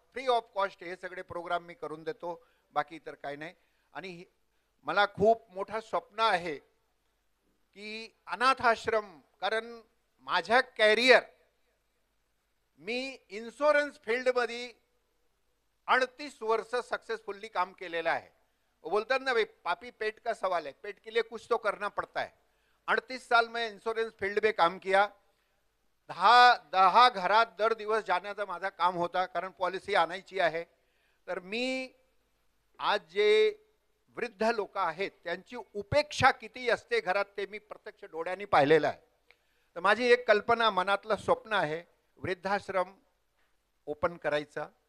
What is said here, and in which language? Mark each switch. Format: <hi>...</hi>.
<mr>Free of cost हे सगळे programme मी करून देतो, बाकी तर काय नाही. आणि मला खूप मोठा स्वप्न आहे की अनाथ आश्रम, कारण माझ्या कॅरियर मी इन्शुरन्स फील्डमध्ये 38 वर्ष सक्सेसफुली काम केलेलं आहे.</mr> <hi>वो बोलतात ना भाई, पापी पेट का सवाल है, पेट के लिए कुछ तो करना पड़ता है. 38 साल मैं इंश्योरेंस फील्ड में काम किया.</hi> <mr>10 घरात दर दिवस जाण्याचा माझा काम होता, कारण पॉलिसी आणायची आहे. तर मी आज जे वृद्ध लोक आहेत त्यांची उपेक्षा किती असते घरात ते मी प्रत्यक्ष डोळ्यांनी पाहिलेलं आहे. तर माझी एक कल्पना, मनातलं स्वप्न आहे, वृद्धाश्रम ओपन करायचा.</mr>